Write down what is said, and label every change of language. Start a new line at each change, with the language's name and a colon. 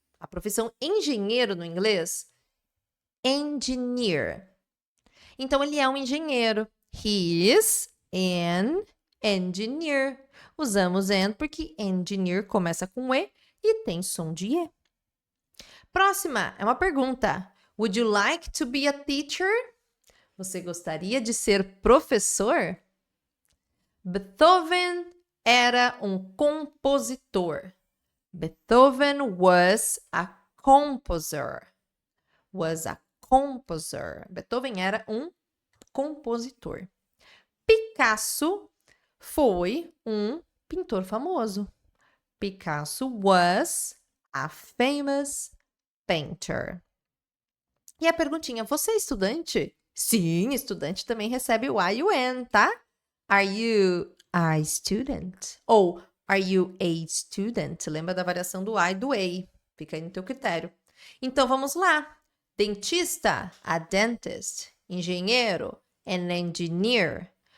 Portuguese: A profissão engenheiro no inglês, engineer. Então, ele é um engenheiro.
English: He is an engineer.
Portuguese: Usamos an porque engineer começa com E e tem som de E. Próxima é uma pergunta.
English: Would you like to be a teacher?
Portuguese: Você gostaria de ser professor? Beethoven era um compositor.
English: Beethoven was a composer. Was a composer.
Portuguese: Beethoven era um compositor. Picasso foi um pintor famoso.
English: Picasso was a famous painter.
Portuguese: E a perguntinha, você é estudante? Sim, estudante também recebe o I e o an, tá?
English: Are you a student?
Portuguese: Ou
English: are you a student?
Portuguese: Lembra da variação do I e do a. Fica aí no teu critério. Então, vamos lá. Dentista,
English: a dentist.
Portuguese: Engenheiro,
English: an engineer.